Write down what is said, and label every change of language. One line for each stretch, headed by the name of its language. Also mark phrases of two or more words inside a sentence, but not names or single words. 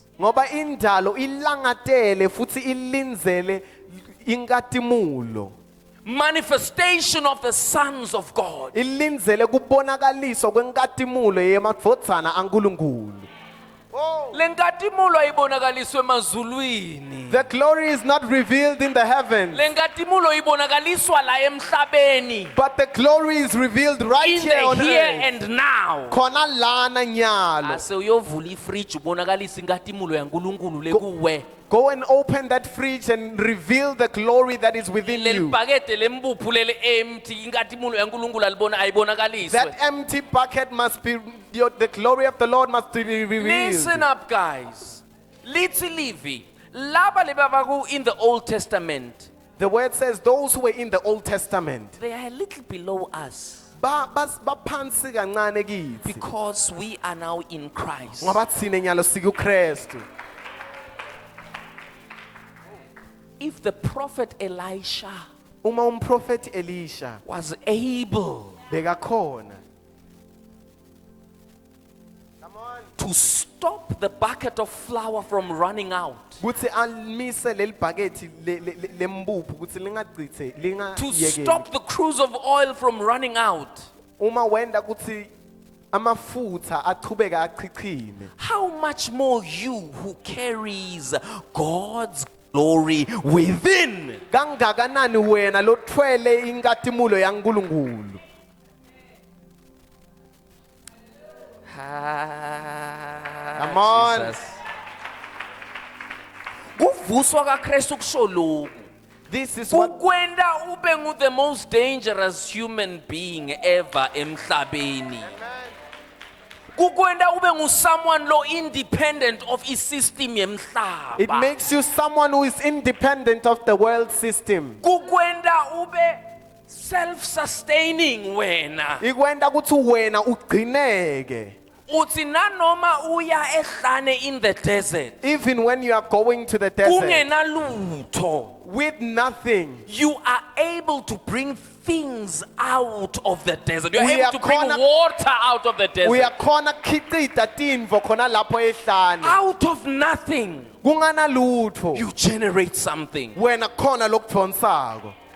Swati: ngoba indalo ilangatele futhi ilinzele inkatimulo
English: manifestation of the sons of God.
Swati: ilinzele kubonakaliswa kwenkatimulo yemadvodzana aNkulunkulu. Lenkatimulo ayibonakaliswe emazulwini.
English: The glory is not revealed in the heavens,
Swati: Lenkatimulo ibonakaliswa la emhlabeni.
English: but the glory is revealed right In here the on here earth. and now.
Swati: Khona lana nyalo. Ase uyovula ifridge ubonakalisa inkatimulo yaNkulunkulu lekuwe.
English: Go and open that fridge and reveal the glory that is within you.
Swati: Lelibhakede lempuphu lele empty inkatimulo yaNkulunkulu alibona ayibonakaliswe.
English: That empty bucket must be, the glory of the Lord must be revealed. Listen up, guys.
Swati: Lithi livi. Laba lebabaku
English: in the Old Testament, The word says those who were in the Old Testament, they are a little below us
Swati: baphansi kancane kithi
English: because we are now in Christ.
Swati: ngoba thina nyalo sikuKristu.
English: If the prophet Elisha
Swati: Uma umprofeti Elisha
English: was able
Swati: bekakhona
English: to stop the bucket of flour from running out,
Swati: kuthi alimise leli bhakethi lempuphu kuthi lingachithe
English: to
Swati: lingayekeli.
English: stop the cruise of oil from running out,
Swati: Uma wenda kuthi amafutha aqhubeka achichime,
English: how much more you who carries God's glory within?
Swati: kangakanani wena lothwele inkatimulo yaNkulunkulu.
English: Come on. Jesus.
Swati: Kuvuswa kaKristu kusho lokhu.
English: This is what
Swati: Ukwenda ube ngu
English: the most dangerous human being ever emhlabeni.
Swati: Kukwenda ube ngu someone lo
English: independent of
Swati: isystem
English: it
Swati: yemhlaba.
English: makes you someone who is independent of the world system.
Swati: Kukwenda ube self-sustaining wena. Ikwenda ukuthi wena ugcineke. Uthi nanoma uya ehlane
English: in the desert. Even when you are going to the desert
Swati: Kungenalutho.
English: with nothing, You are able to bring things out of the desert. You are We able are to bring corner- water out of the desert.
Swati: uyakhona khichita tintfo khona lapho ehlane.
English: Out of nothing,
Swati: Kunganalutho.
English: you generate something.
Swati: Wena khona lokudvonsako.